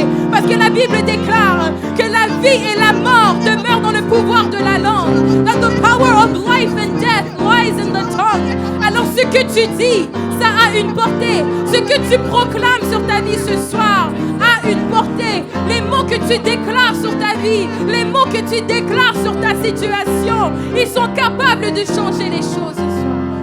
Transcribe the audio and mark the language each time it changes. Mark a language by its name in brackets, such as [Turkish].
[French] Parce que la Bible déclare que la vie et la mort demeurent dans le pouvoir de la langue. [English] That the power of life and death lies in the tongue. [French] Alors ce que tu dis, ça a une portée. Ce que tu proclames sur ta vie ce soir a une portée. Les mots que tu déclares sur ta vie, les mots que tu déclares sur ta situation, ils sont capables de changer les choses ce soir.